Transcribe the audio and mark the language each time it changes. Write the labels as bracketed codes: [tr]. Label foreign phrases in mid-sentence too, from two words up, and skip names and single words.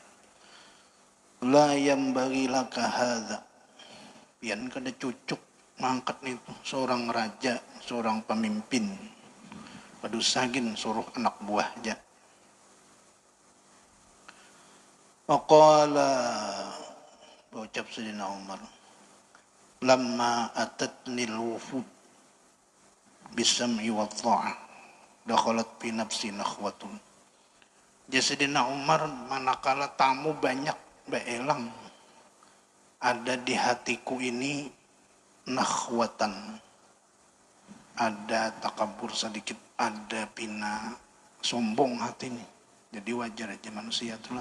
[ar] لا ينبغي لك هذا, [bjn] pian kada cucuk mangkat itu seorang raja, seorang pemimpin. Padusagin suruh anak buah aja. [ar] Faqala, [bjn] ucap Sayyidina Umar, [ar] لما أتتني الوفود بالسمع والطاعة دخلت في نفسي نخوة. [bjn] Sayyidina Umar manakala tamu banyak beelang ada di hatiku ini nakhwatan, ada takabur sedikit, ada pina sombong hati ini. Jadi wajar aja manusia itulah.